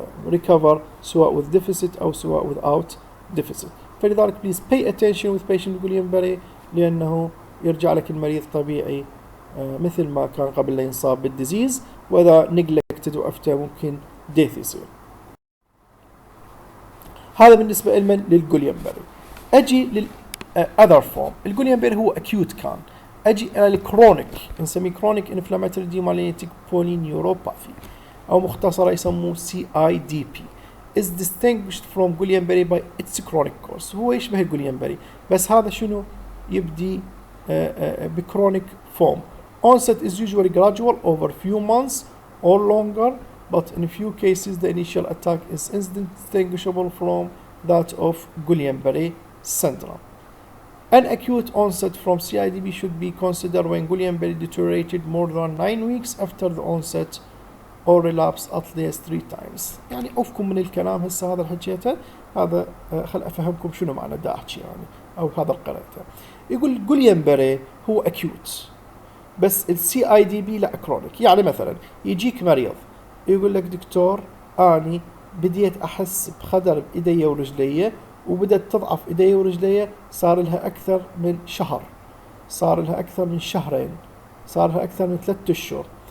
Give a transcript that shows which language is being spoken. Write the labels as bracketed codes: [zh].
[en] recover سواء with deficit أو سواء without deficit. [ar] فلذلك [en] please pay attention with patient Guillain-Barré [ar] لأنه يرجع لك المريض طبيعي مثل ما كان قبل لا ينصاب بالديزيز، وإذا neglected وقفته ممكن death يصير. هذا بالنسبة للجوليان-باري. أجي لل other form. الجوليان-باري هو acute كان. أجي إلى الكرونيك، نسميه [en] chronic inflammatory demyelinating polyneuropathy [ar] أو مختصرة يسموه [en] CIDP is distinguished from Guillain-Barré by its chronic course. [ar] هو يشبه الجوليان-باري بس هذا شنو يبدي بchronic form. [en] Onset is usually gradual over few months or longer, but in a few cases the initial attack is indistinguishable from that of Guillain-Barré syndrome. An acute onset from CIDP should be considered when Guillain-Barré deteriorated more than 9 weeks after the onset or relapse at least 3 times. [ar] يعني أفكم من الكلام هسه هذا الحكيته، هذا خل أفهمكم شنو معنى دا أحكي يعني أو هذا القراءته. يقول Guillain-Barré هو acute بس السي اي دي بي لا كرونيك. يعني مثلا يجيك مريض يقول لك دكتور أني بديت أحس بخدر بإيدي ورجلي وبدت تضعف إيدي ورجلي، صار لها أكثر من شهر، صار لها أكثر من شهرين، صار لها أكثر من 3 أشهر.